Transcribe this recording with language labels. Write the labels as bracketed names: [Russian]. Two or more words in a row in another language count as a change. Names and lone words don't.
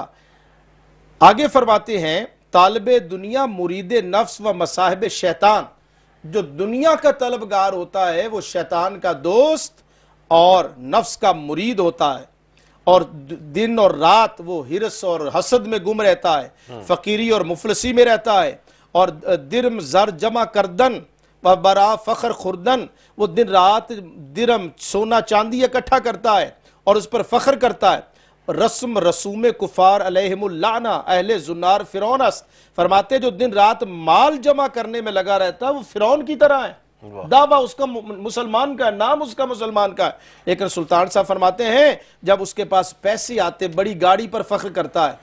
[Urdu] آگے فرماتے ہیں [Persian] طالب دنیا مرید نفس و مصاحب شیطان، [Urdu] جو دنیا کا طلبگار ہوتا ہے وہ شیطان کا دوست اور نفس کا مرید ہوتا ہے، اور دن اور رات وہ حرص اور حسد میں گم رہتا ہے، فقیری اور مفلسی میں رہتا ہے، اور [Persian] درم زر جمع کردن برا فخر خوردن، [Urdu] وہ دن رات درم سونا چاندی اکٹھا کرتا ہے اور اس پر فخر کرتا ہے۔ [Persian] رسم رسوم کفار علیہم اللعنہ اہل زنار فرعون است، [Urdu] فرماتے جو دن رات مال جمع کرنے میں لگا رہتا ہے وہ فرعون کی طرح ہے، دعویٰ اس کا مسلمان کا ہے، نام اس کا مسلمان کا ہے، لیکن سلطان صاحب فرماتے ہیں جب اس کے پاس پیسے آتے بڑی گاڑی پر فخر کرتا ہے۔